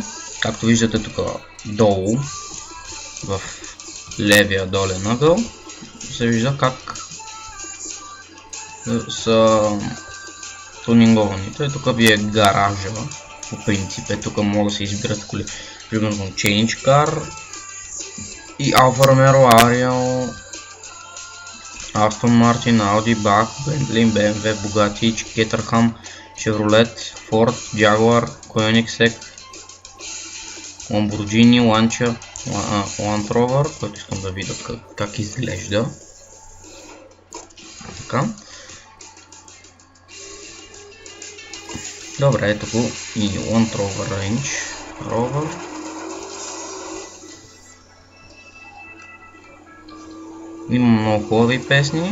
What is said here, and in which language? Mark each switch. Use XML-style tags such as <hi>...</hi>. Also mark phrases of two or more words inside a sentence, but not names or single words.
<bg>Както виждате тук долу, в левия долен ъгъл, се вижда как са тунингованите. Тук ви е гаража, по принцип. Тук могат да се избират коли. Примерно</bg> <en>Change Car</en> <bg>и Alfa Romeo Ariel, Aston Martin, Audi, Bach, Bentley, BMW, Bugatti, Caterham, Chevrolet, Ford, Jaguar, Koenigsegg, Lamborghini, Lancia, Land Rover, който искам да видя как изглежда. Така. Добре, ето го и Land Rover Range Rover. Има много хубави песни.</bg>